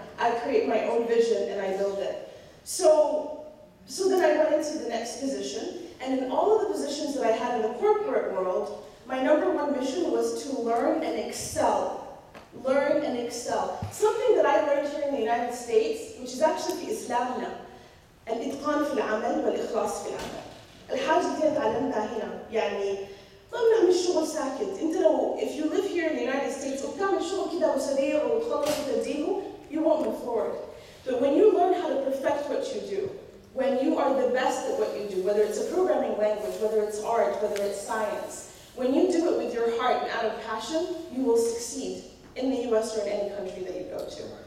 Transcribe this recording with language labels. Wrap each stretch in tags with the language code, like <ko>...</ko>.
<en>I create my own vision and I build it. So then I went into the next position, and in all of the positions that I had in the corporate world, my #1 mission was to learn and excel. Learn and excel. Something that I learned here in the United States, which is actually</en> <ar>في إسلامنا. الإتقان في العمل والإخلاص في العمل. الحاجة اللي تعلمتها هنا يعني ما بنعمل شغل ساكت. أنت لو</ar> <en>if you live here in the United States</en> <ar>وبتعمل شغل كده وسريع وتخلص وتديله,</ar> <en>you won't move forward. But when you learn how to perfect what you do, when you are the best at what you do, whether it's a programming language, whether it's art, whether it's science, when you do it with your heart and out of passion, you will succeed in the US or in any country that you go to.</en>